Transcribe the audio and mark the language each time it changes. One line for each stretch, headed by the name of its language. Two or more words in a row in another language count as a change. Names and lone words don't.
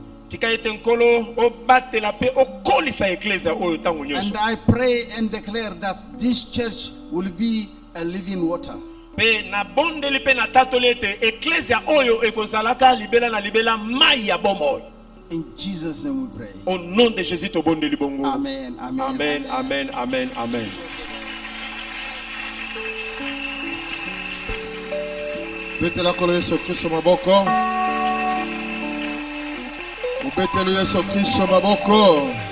English: And I pray and declare that this church will be a living water. In Jesus' name we pray. Amen, amen, amen, amen, amen, amen.
Lingala: Ubetelu Yesu Kristo maboko.